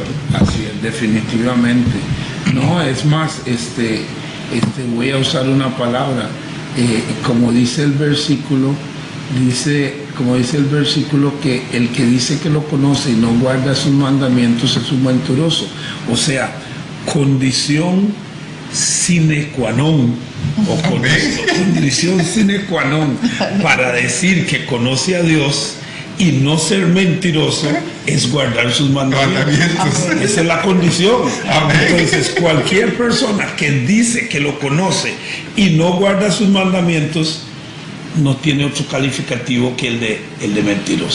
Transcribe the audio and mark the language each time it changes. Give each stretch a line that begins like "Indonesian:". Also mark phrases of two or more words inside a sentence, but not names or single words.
Spanish: Así es, definitivamente. No, es más, voy a usar una palabra, como dice el versículo, que el que dice que lo conoce y no guarda sus mandamientos es un mentiroso. O sea, condición
Latin: sine qua non,
Spanish: condición
Latin: sine qua non
Spanish: para decir que conoce a Dios y no ser mentiroso es guardar sus mandamientos. Esa es la condición. Amén. Entonces cualquier persona que dice que lo conoce y no guarda sus mandamientos no tiene otro calificativo que el de mentiroso.